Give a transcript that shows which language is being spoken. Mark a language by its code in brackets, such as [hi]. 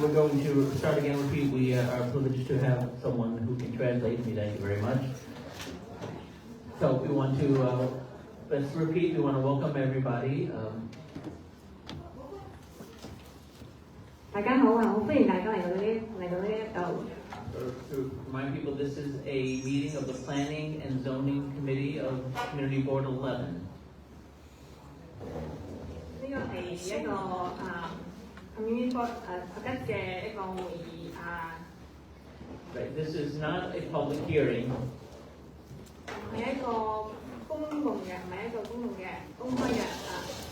[en] We're going to start again. Repeat. We are privileged to have someone who can translate me. Thank you very much. So we want to let's repeat. We want to welcome everybody. [yue] 大家好啊！好歡迎大家嚟到呢一度。 [en] To remind people, this is a meeting of the Planning and Zoning Committee of Community Board 11. [yue] 呢個係一個community board 11嘅一個會議啊。 [en] Right. This is not a public hearing. [yue] 係一個公共嘅，唔係一個公共嘅公開嘅啊。